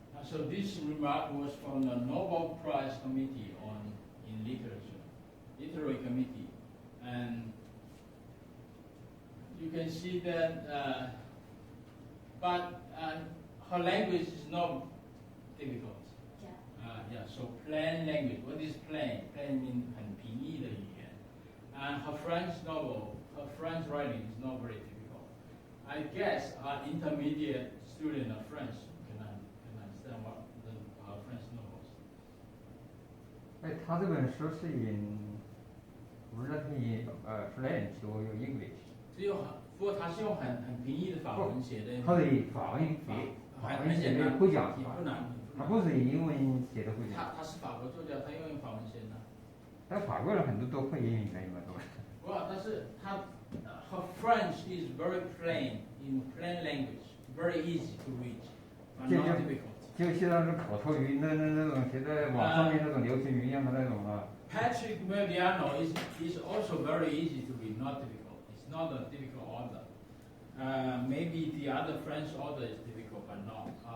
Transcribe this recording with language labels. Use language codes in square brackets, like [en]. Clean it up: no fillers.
[en] So this remark was from the Nobel Prize Committee in Literature, Literary Committee, and you can see that, but her language is not difficult. So plain language. What is plain? Plain means [zh] 很平易的语言. [en] And her French writing is not very difficult. I guess an intermediate student of French can understand what our French novels. [zh] 哎，他这本书是不是 [en] in French or English？ [zh] 不过他是用很平易的法文写的。他是法文写的不讲，不难。他不是英文写的不讲。他是法国作家，他用法文写的。但法国人很多都会英语的嘛，对吧？不，但是 [en] her French is very plain in plain language, very easy to read, but not difficult. [zh] 就像是口头语那种现在网上面那种流行语一样的那种啊。 [en] Patrick Modiano is also very easy to read, not difficult. It's not a difficult author. Maybe the other French author is difficult, but not.